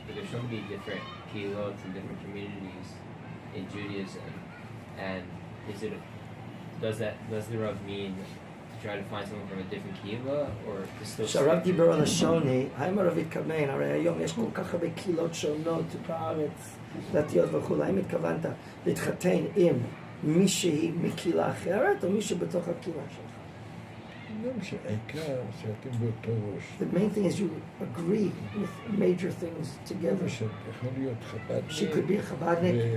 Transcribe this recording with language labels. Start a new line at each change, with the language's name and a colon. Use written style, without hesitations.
English: But there's so many different kehilot and different communities in Judaism. And does the Rav mean to try to find someone from a different kehillah or to still...
Hebrew: כשהרב דיבר על השוני, האם הרב התכוון, הרי היום יש כל כך הרבה קהילות שונות בארץ, דתיות וכו', האם התכוונת להתחתן עם מישהי מקהילה אחרת או מישהו בתוך הקהילה שלך? העיקר שאתם באותו ראש.
English: The main thing is you agree with major things together.
Hebrew: יכול להיות חב"דניק.
English: She could be a Chabadnik.